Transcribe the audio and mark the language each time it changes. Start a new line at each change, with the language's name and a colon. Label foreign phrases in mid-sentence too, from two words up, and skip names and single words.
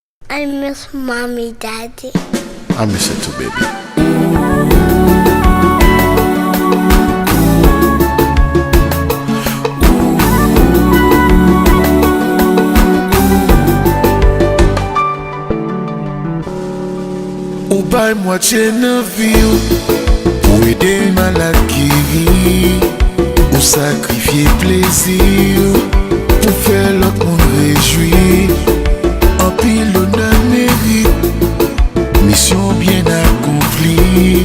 English: I miss mommy, daddy. I miss it too, baby.
Haitian Creole: Ou bay moitié nan vi pour aider malade qui rit, ou sacrifier plaisir pour faire l'autre monde réjouir. En pile l'honneur mérite, mission bien accomplie.